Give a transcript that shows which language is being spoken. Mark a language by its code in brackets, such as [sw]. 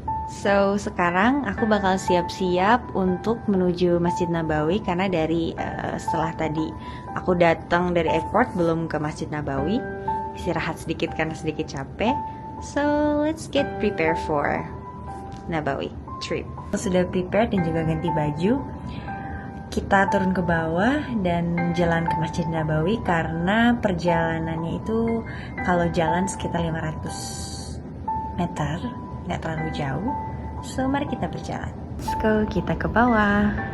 [en] So, [id] sekarang aku bakal siap-siap untuk menuju Masjid Nabawi karena setelah tadi aku datang dari airport belum ke Masjid Nabawi, istirahat sedikit karena sedikit capek. [en] So, let's get prepared for Nabawi trip. [id] Sudah prepare dan juga ganti baju. Kita turun ke bawah dan jalan ke Masjid Nabawi karena perjalanannya itu kalau jalan sekitar 500 meter, nggak terlalu jauh. [en] So, [id] mari kita berjalan. [en] Let's go, [id] kita ke bawah.